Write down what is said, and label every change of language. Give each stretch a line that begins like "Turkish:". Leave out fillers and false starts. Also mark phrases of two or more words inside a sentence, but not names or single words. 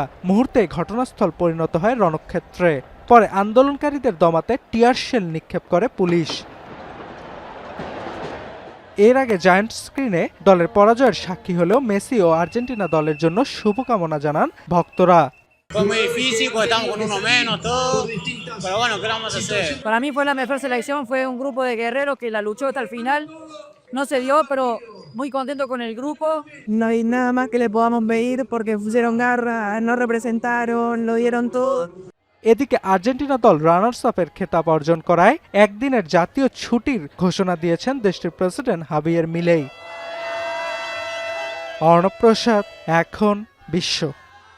Bangla: মুহূর্তে ঘটনাস্থল পরিণত হয় রণক্ষেত্রে। পরে আন্দোলনকারীদের দমাতে টিয়ার শেল নিক্ষেপ করে পুলিশ। এর আগে জায়ান্ট স্ক্রিনে দলের পরাজয়ের সাক্ষী হলেও মেসি ও আর্জেন্টিনা দলের জন্য শুভকামনা জানান ভক্তরা।
Spanish: Para mí fue la mejor selección, fue un grupo de guerreros que la luchó hasta el final. No se dio, pero muy contento con el grupo. No hay nada más que le podamos pedir porque pusieron garra, nos representaron, lo dieron todo.
Bangla: এদিকে আর্জেন্টিনা দল রানার্স আপের খেতাব অর্জন করায় একদিনের জাতীয় ছুটির ঘোষণা দিয়েছেন দেশটির প্রেসিডেন্ট হাভিয়ের মিলেই। অর্ণব প্রসাদ, এখন বিশ্ব।